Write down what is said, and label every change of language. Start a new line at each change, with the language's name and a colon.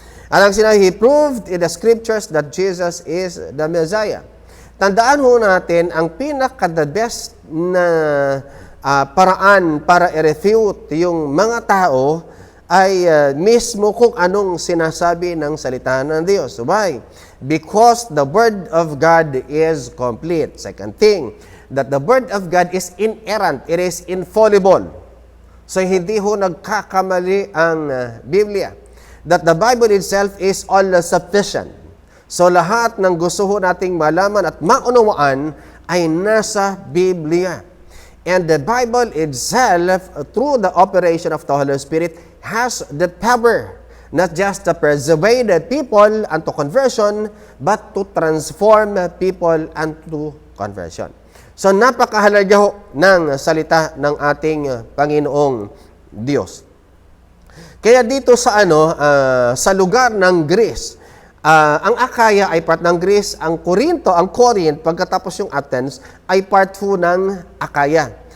Filipino: Alang sinabi,
English: he proved in the scriptures that Jesus is the Messiah.
Filipino: Tandaan ho natin, ang pinaka-the best na paraan para i-refute yung mga tao ay mismo kung anong sinasabi ng salita ng Diyos.
English: Why? Because the Word of God is complete. Second thing, that the Word of God is inerrant. It is infallible.
Filipino: So hindi ho nagkakamali ang Biblia.
English: That the Bible itself is all-sufficient.
Filipino: So lahat ng gusto ho nating malaman at maunawaan ay nasa Biblia.
English: And the Bible itself, through the operation of the Holy Spirit, has the power not just to persuade people unto conversion, but to transform people unto conversion.
Filipino: So napakahalaga ho ng salita ng ating Panginoong Diyos. Kaya dito sa sa lugar ng Greece, ang Akaya ay part ng Greece, ang Corinth, pagkatapos yung Athens, ay part ho ng Akaya.